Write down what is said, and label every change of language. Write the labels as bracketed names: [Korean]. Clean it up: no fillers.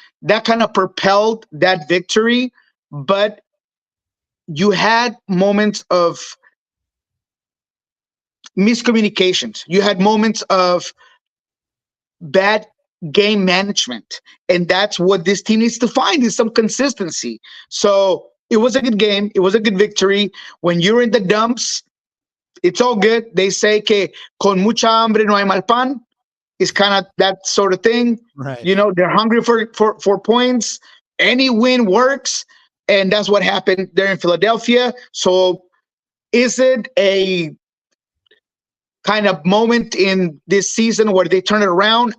[English] That kind of propelled that victory. But you had moments of miscommunications. You had moments of bad game management. And that's what this team needs to find, is some consistency. So it was a good game. It was a good victory. When you're in the dumps, it's all good. [Spanish] They say que con mucha hambre no hay mal pan. [English] It's kind of that sort of thing. Right. They're hungry for points. Any win works. And that's what happened there in Philadelphia. So is it a kind of moment in this season where they turn it around?